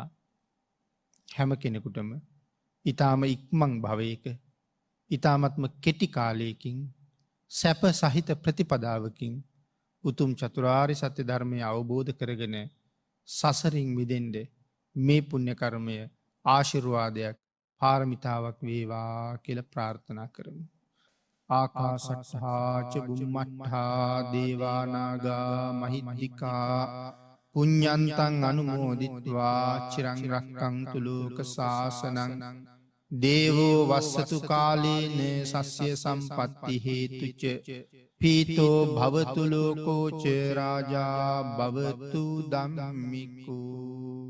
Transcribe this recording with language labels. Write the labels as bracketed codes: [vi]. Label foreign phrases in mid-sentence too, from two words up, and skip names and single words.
[si] හැම කෙනෙකුටම ඊ타ම ඉක්මන් භවයක ඊ타මත්ම කෙටි කාලයකින් සැප සහිත ප්‍රතිපදාවකින් උතුම් චතුරාර්ය සත්‍ය ධර්මය අවබෝධ කරගෙන සසරින් මිදෙන්න මේ පුණ්‍ය කර්මය ආශිර්වාදයක් පාරමිතාවක් වේවා කියලා ප්‍රාර්ථනා කරමු. [pi] ආකාශට්ඨා ච බුම්මට්ඨා දේවා නාග මහිද්దికා පුඤ්ඤන්තං අනුමෝදිත්වා චිරං රක්ඛන්තු ලෝක සාසනං දේවෝ වස්සතු කාලේන සස්්‍ය සම්පත්ති හේතුච පීතෝ භවතු ලෝකෝ ච රාජා භවතු ධම්මිකෝ.